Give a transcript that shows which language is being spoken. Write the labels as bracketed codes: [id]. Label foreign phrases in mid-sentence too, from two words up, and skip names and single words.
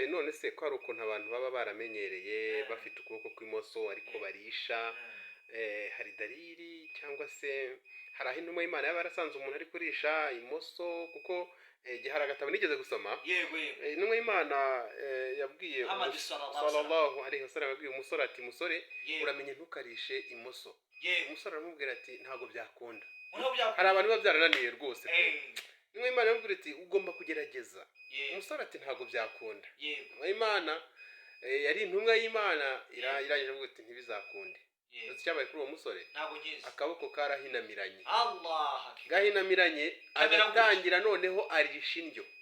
[rw] none se ko hari ukuntu abantu baba baramenyereye bafite ukuboko kw'imoso ariko barisha hari dalili cyangwa se hari aho intumwa y'Imana yaba yarasanze umuntu ari kurisha imoso kuko igihe hari agatabo nigeze gusoma intumwa y'Imana yabwiye [ar] صلى الله عليه وسلم [rw] yabwiye umusore ati musore uramenye ntukarishe imoso umusore aramubwira ati ntabwo byakunda hari abantu biba byarananiye rwose intumwa y'Imana yamubwira ati ugomba kugerageza umusore ati ntabwo byakunda intumwa y'Imana yari intumwa y'Imana irangije avuga ati ntibizakunde cyabaye kuri uwo musore akaboko karahinamiranye gahinamiranye agatangira noneho arisha indyo